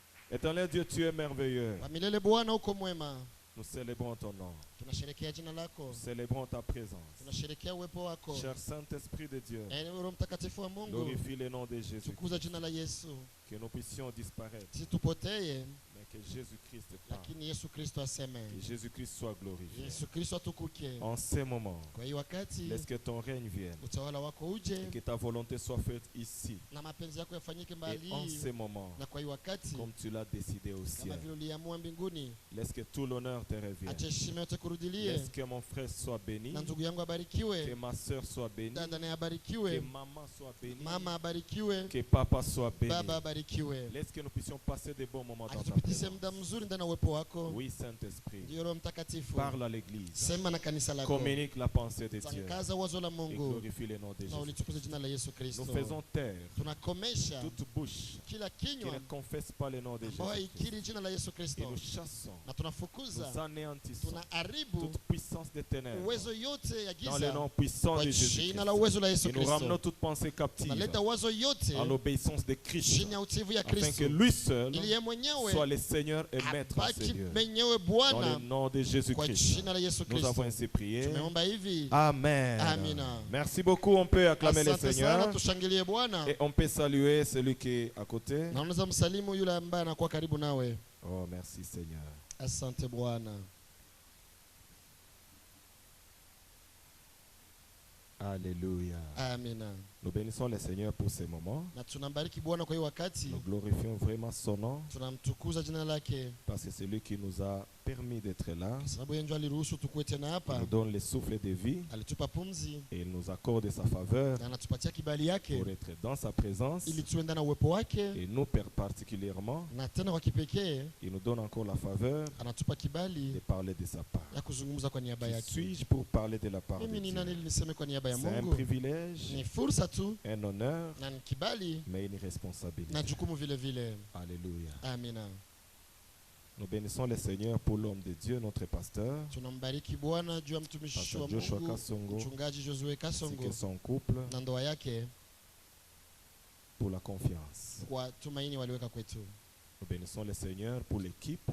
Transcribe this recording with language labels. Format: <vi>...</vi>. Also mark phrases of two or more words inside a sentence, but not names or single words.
<fr>Éternel Dieu, tu es merveilleux.</fr> <sw>Wa milele Bwana uko mwema.</sw> <fr>Nous célébrons ton nom.</fr> <sw>Tunasherehekea jina lako.</sw> <fr>Nous célébrons ta présence.</fr> <sw>Tunasherehekea uwepo wako.</sw> <fr>Cher Saint-Esprit de Dieu,</fr> <sw>Roho Mtakatifu wa Mungu.</sw> <fr>glorifie le nom de Jésus.</fr> <sw>Tukuza jina la Yesu.</sw> <fr>Que nous puissions disparaître,</fr> <sw>Sisi tupotee,</sw> <fr>mais que Jésus-Christ parle.</fr> <sw>lakini Yesu Kristo aseme.</sw> <fr>Que Jésus-Christ soit glorifié.</fr> <sw>Yesu Kristo atukuke.</sw> <fr>En ces moments,</fr> <sw>Kwa hiyo wakati</sw> <fr>laisse que ton règne vienne.</fr> <sw>utawala wako</sw> <fr>Et</fr> <sw>uje</sw> <fr>que ta volonté soit faite ici.</fr> <sw>na mapenzi yako yafanyike</sw> <fr>Et</fr> <sw>mahali</sw> <fr>en</fr> <sw>hii.</sw> <fr>ces moments,</fr> <sw>Na kwa hiyo wakati</sw> <fr>comme tu l'as décidé au</fr> <sw>kama</sw> <fr>ciel,</fr> <sw>vile uliamua mbinguni,</sw> <fr>laisse que tout l'honneur te revienne.</fr> <sw>acha heshima yote kurudilie.</sw> <fr>Laisse que mon frère soit béni,</fr> <sw>Na ndugu yangu</sw> <fr>que</fr> <sw>abarikiwe,</sw> <fr>ma soeur soit bénie,</fr> <sw>dada naye</sw> <fr>que</fr> <sw>abarikiwe,</sw> <fr>maman soit bénie,</fr> <sw>mama abarikiwe,</sw> <fr>que papa soit béni.</fr> <sw>baba abarikiwe.</sw> <fr>Laisse que nous puissions passer de bons moments dans ta</fr> <sw>Atupitishe muda</sw> <fr>présence.</fr> <sw>mzuri ndani ya uwepo wako.</sw> <fr>Oui, Saint-Esprit,</fr> <sw>Ndiyo Roho Mtakatifu,</sw> <fr>parle à l'Église,</fr> <sw>sema na kanisa lako,</sw> <fr>communique la pensée de Dieu</fr> <sw>tangaza wazo la</sw> <fr>et</fr> <sw>Mungu</sw> <fr>glorifie le nom de</fr> <sw>na</sw> <fr>Jésus.</fr> <sw>ulitukuze jina la Yesu Kristo.</sw> <fr>Nous faisons taire</fr> <sw>Tunakomesha</sw> <fr>toute bouche</fr> <sw>kila</sw> <fr>qui</fr> <sw>kinywa</sw> <fr>ne confesse pas le nom de</fr> <sw>ambayo</sw> <fr>Jésus.</fr> <sw>haikiri jina la Yesu</sw> <fr>Et</fr> <sw>Kristo,</sw> <fr>nous chassons,</fr> <sw>na tunafukuza,</sw> <fr>nous anéantissons</fr> <sw>tunaharibu</sw> <fr>toute puissance des ténèbres</fr> <sw>uwezo yote ya</sw> <fr>dans le</fr> <sw>giza</sw> <fr>nom puissant</fr> <sw>kwa</sw> <fr>de Jésus.</fr> <sw>jina la uwezo la Yesu</sw> <fr>Et nous ramenons</fr> <sw>Kristo.</sw> <fr>toute pensée captive</fr> <sw>Tunaleta wazo yote</sw> <fr>en l'obéissance de Christ,</fr> <sw>chini ya utiivu ya</sw> <fr>afin que</fr> <sw>Kristo,</sw> <fr>lui seul</fr> <sw>ili yeye mwenyewe</sw> <fr>soit le Seigneur et Maître</fr> <sw>abaki</sw> <fr>Seigneur.</fr> <sw>mwenyewe</sw> <fr>Dans</fr> <sw>Bwana,</sw> <fr>le nom de</fr> <sw>kwa</sw> <fr>Jésus-Christ,</fr> <sw>jina la Yesu</sw> <fr>nous avons</fr> <sw>Kristo</sw> <fr>ainsi prié.</fr> <sw>tumeomba hivi.</sw> <fr>Amen.</fr> <sw>Amina.</sw> <fr>Merci beaucoup. On peut acclamer le</fr> <sw>Asante sana,</sw> <fr>Seigneur.</fr> <sw>tushangilie Bwana.</sw> <fr>Et on peut saluer celui qui est à côté.</fr> <sw>Na unaweza msalimu yule ambaye anakuwa karibu nawe.</sw> <fr>Oh, merci Seigneur.</fr> <sw>Asante Bwana.</sw> <fr>Alléluia.</fr> <sw>Amina.</sw> <fr>Nous bénissons le Seigneur pour ces moments.</fr> <sw>Na tunambariki Bwana kwa hiyo wakati,</sw> <fr>Nous glorifions vraiment son nom</fr> <sw>tunamtukuza jina lake,</sw> <fr>parce que c'est lui qui nous a permis d'être là.</fr> <sw>kwa sababu yeye ndiye aliruhusu tukue tena</sw> <fr>Il</fr> <sw>hapa,</sw> <fr>nous donne le souffle de vie</fr> <sw>alitupa pumzi</sw> <fr>et il nous accorde sa faveur</fr> <sw>na anatupatia kibali yake</sw> <fr>pour être dans sa présence.</fr> <sw>ili tuwe ndani ya uwepo wake,</sw> <fr>Et nous, Père, particulièrement,</fr> <sw>na tena kwa kipekee</sw> <fr>il nous donne encore la faveur</fr> <sw>anatupa</sw> <fr>de</fr> <sw>kibali</sw> <fr>parler de sa part.</fr> <sw>ya kuzungumza kwa niaba</sw> <fr>Qui</fr> <sw>yake.</sw> <fr>suis-je pour parler de la part de</fr> <sw>Mimi ni</sw> <fr>Dieu?</fr> <sw>nani ili niseme kwa niaba ya</sw> <fr>C'est un</fr> <sw>Mungu?</sw> <fr>privilège,</fr> <sw>Ni fursa tu</sw> <fr>un honneur,</fr> <sw>na ni kibali</sw> <fr>mais une responsabilité.</fr> <sw>na jukumu vile vile.</sw> <fr>Alléluia.</fr> <sw>Amina.</sw> <fr>Nous bénissons le Seigneur pour l'homme de Dieu, notre pasteur,</fr> <sw>Tunambariki Bwana juu ya mtumishi</sw> <fr>Pasteur</fr> <sw>wa</sw> <fr>Joshua</fr> <sw>Mungu,</sw> <fr>Kasongo,</fr> <sw>mchungaji Josue</sw> <fr>ainsi</fr> <sw>Kasongo</sw> <fr>que son couple,</fr> <sw>na ndoa yake,</sw> <fr>pour la confiance.</fr> <sw>kwa tumaini waliweka kwetu.</sw> <fr>Nous bénissons le Seigneur pour l'équipe,</fr>